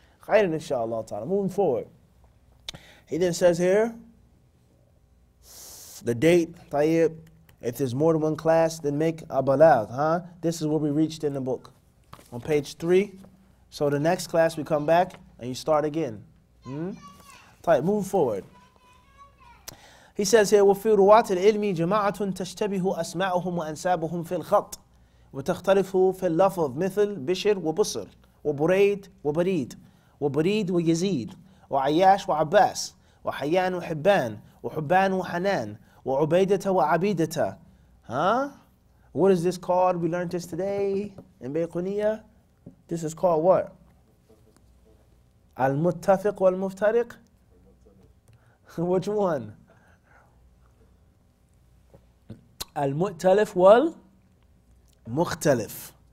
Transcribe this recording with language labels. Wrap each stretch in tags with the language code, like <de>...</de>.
<en>Khairan, inshallah ta'ala. Moving forward. He then says here, the date, tayyib, if there's more than one class, then make a balag, This is where we reached in the book. On page 3. So the next class we come back and you start again. Tayyib, moving forward. He says here,</en> <ar>وفي رواة العلم جماعة تشتبه أسماءهم وأنسابهم في الخط وتختلف في اللفظ مثل بشر وبصر وبريد وبريد وبريد ويزيد وعياش وعباس وحيان وحبان وحبان وحنان وعبيدة وعبيدة.</ar> <en>What is this called? We learned this today in Bayquniya. This is called what? Al-Muttafiq wal-Muftariq? Which one? Al-Mu'talif wal-Mukhtalif.</en>